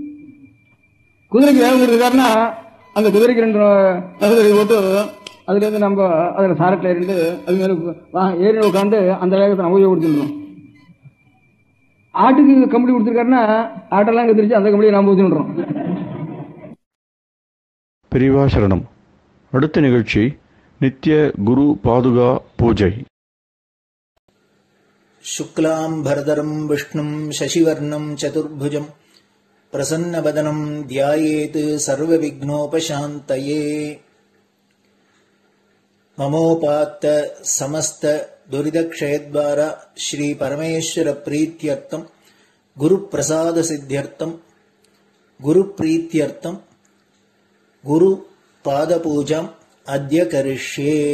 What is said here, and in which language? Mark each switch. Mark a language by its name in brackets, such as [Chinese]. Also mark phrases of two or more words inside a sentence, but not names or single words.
[Tamil] குதிரைக்கு வேகம் கொடுத்துருக்காருன்னா அந்த குதிரைக்கு 2 நகரை போட்டு அதுல இருந்து நம்ம அதுல சாரட்டில் இருந்து அது மேல ஏறி உட்காந்து அந்த வேகத்தை நம்ம கொடுத்துருக்கோம். ஆட்டுக்கு கம்பளி கொடுத்துருக்காருன்னா ஆட்டெல்லாம் கத்திரிச்சு அந்த கம்பளியை நாம் ஊற்றிடுறோம். பெரியவா சரணம். அடுத்த நிகழ்ச்சி நித்திய குரு பாதுகா பூஜை. [Sanskrit] शुक्लां भरदरं विष्णुं शशिवर्णं चतुर्भुजं प्रसन्नवदनं ध्यायेत् सर्वविघ्नोपशान्तये. ममोपात्त समस्त दुरितक्षयद्वारा श्री परमेश्वर प्रीत्यर्थं गुरुप्रसाद सिद्ध्यर्थं गुरुप्रीत्यर्थं गुरुपादपूजाम् अद्य करिष्ये.